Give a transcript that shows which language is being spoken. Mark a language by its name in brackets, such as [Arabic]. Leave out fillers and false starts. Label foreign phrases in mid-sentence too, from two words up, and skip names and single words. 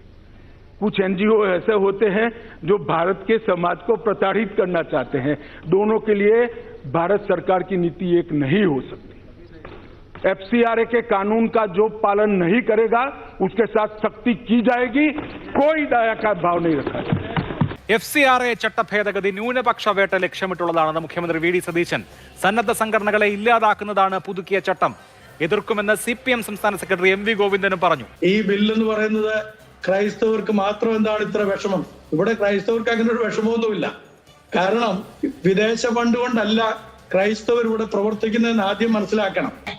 [Hindi] कुछ NGO ऐसे होते हैं जो भारत के समाज को प्रताड़ित करना चाहते हैं। दोनों के लिए भारत सरकार की नीति एक नहीं हो सकती। FCRA के कानून का जो पालन नहीं करेगा उसके साथ सख्ती की जाएगी, कोई दया का भाव नहीं रखा जाएगा। [Malayalam] FCRA ചട്ടഭേദഗതി ന്യൂനപക്ഷ വേട്ട ലക്ഷ്യമിട്ടുള്ളതാണെന്ന് മുഖ്യമന്ത്രി വി ഡി സതീശൻ. സന്നദ്ധ സംഘടനകളെ ഇല്ലാതാക്കുന്നതാണ് പുതുക്കിയ ചട്ടം. എതിർക്കുമെന്ന് CPM സംസ്ഥാന സെക്രട്ടറി MV ഗോവിന്ദനും പറഞ്ഞു. ഈ ബില്ല് എന്ന് പറയുന്നത് ക്രൈസ്തവർക്ക് മാത്രം എന്താണ് ഇത്ര വിഷമം? ഇവിടെ ക്രൈസ്തവർക്ക് അങ്ങനെ ഒരു വിഷമമൊന്നുമില്ല. കാരണം വിദേശ ഫണ്ട് കൊണ്ടല്ല ക്രൈസ്തവർ ഇവിടെ പ്രവർത്തിക്കുന്നതെന്ന് ആദ്യം മനസ്സിലാക്കണം.